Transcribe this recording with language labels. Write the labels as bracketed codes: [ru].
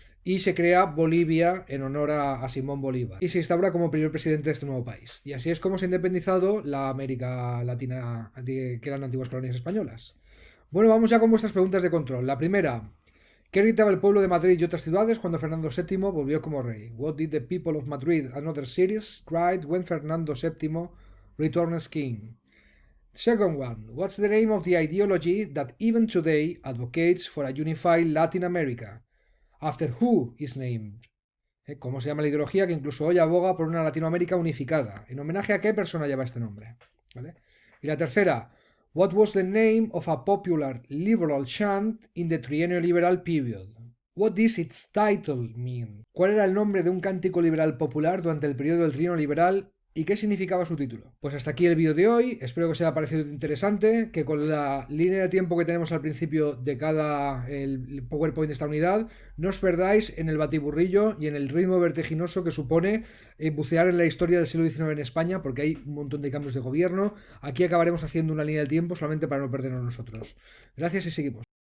[es] y se crea Bolivia en honor a Simón Bolívar y se instaura como primer presidente de este nuevo país. Y así es como se ha independizado la América Latina, que eran antiguas colonias españolas. Bueno, vamos ya con vuestras preguntas de control. La primera: ¿qué gritaba el pueblo de Madrid y otras ciudades cuando Fernando VII volvió como rey? [en] What did the people of Madrid and other cities cry when Fernando VII returned as king? Second one: what's the name of the ideology that even today advocates for a unified Latin America? After who is named? [es] ¿Cómo se llama la ideología que incluso hoy aboga por una Latinoamérica unificada? ¿En homenaje a qué persona lleva este nombre? ¿Vale? Y la tercera: [en] what was the name of a popular liberal chant in the triennial liberal period? What does its title mean? [es] ¿Cuál era el nombre de un cántico liberal popular durante el periodo del trienio liberal y qué significaba su título? Pues hasta aquí el vídeo de hoy. Espero que os haya parecido interesante, que con la línea de tiempo que tenemos al principio de cada el PowerPoint de esta unidad no os perdáis en el batiburrillo y en el ritmo vertiginoso que supone bucear en la historia del siglo XIX en España, porque hay un montón de cambios de gobierno. Aquí acabaremos haciendo una línea de tiempo solamente para no perdernos nosotros. Gracias y seguimos.